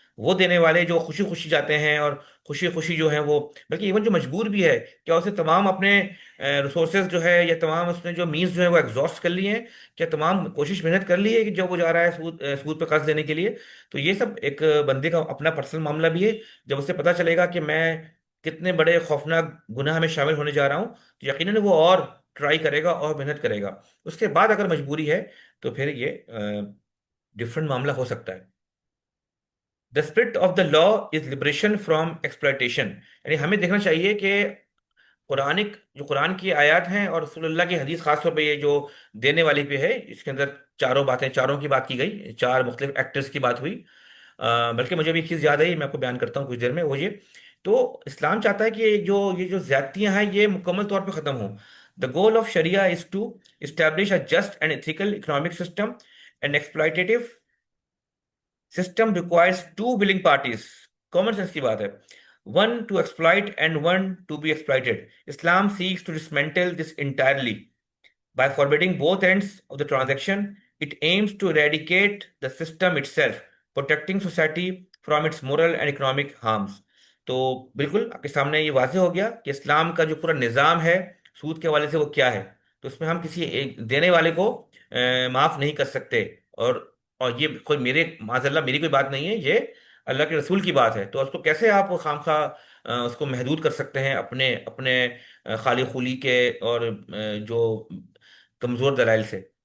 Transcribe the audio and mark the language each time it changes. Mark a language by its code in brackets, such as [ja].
[ur] وہ دینے والے جو خوشی خوشی جاتے ہیں اور خوشی خوشی جو ہیں وہ، بلکہ ایون جو مجبور بھی ہے، کیا اسے تمام اپنے ریسورسز جو ہے یا تمام اس نے جو مینز جو ہے وہ ایگزاسٹ کر لیے ہیں؟ کیا تمام کوشش محنت کر لی ہے کہ جو وہ جا رہا ہے سود پہ قرض لینے کے لیے؟ تو یہ سب ایک بندے کا اپنا پرسنل معاملہ بھی ہے. جب اسے پتہ چلے گا کہ میں کتنے بڑے خوفناک گناہ میں شامل ہونے جا رہا ہوں، تو یقیناً وہ اور ٹرائی کرے گا اور محنت کرے گا. اس کے بعد اگر مجبوری ہے تو پھر یہ ڈفرنٹ معاملہ ہو سکتا ہے. [en] The spirit of the law is liberation from exploitation. [ur] یعنی ہمیں دیکھنا چاہیے کہ جو قرآن کی آیات ہیں اور رسول اللہ کی حدیث خاص طور پہ یہ جو دینے والی پہ ہے، اس کے اندر چاروں باتیں، چاروں کی بات کی گئی، چار مختلف ایکٹرز کی بات ہوئی. بلکہ مجھے بھی ایک چیز یاد آئی، میں آپ کو بیان کرتا ہوں کچھ دیر میں، وہ یہ. تو اسلام چاہتا ہے کہ یہ جو زیادتیاں ہیں یہ مکمل طور پہ ختم ہوں. [en] The goal of sharia is to establish a just and ethical economic system. And exploitive system requires two willing parties. Common sense [ur] کی بات ہے. [en] One to exploit and one to be exploited. Islam seeks to dismantle this entirely. By forbidding both ends of the transaction, it aims to eradicate the system itself, protecting society from its moral and economic harms. [ur] تو بالکل آپ کے سامنے یہ واضح ہو گیا کہ اسلام کا جو پورا نظام ہے سود کے حوالے سے وہ کیا ہے. تو اس میں ہم کسی ایک دینے والے کو معاف نہیں کر سکتے. اور یہ کوئی میرے معاذ اللہ میری کوئی بات نہیں ہے، یہ اللہ کے رسول کی بات ہے. تو اس کو کیسے آپ خام خواہ اس کو محدود کر سکتے ہیں اپنے اپنے خالی خولی کے اور جو کمزور دلائل سے.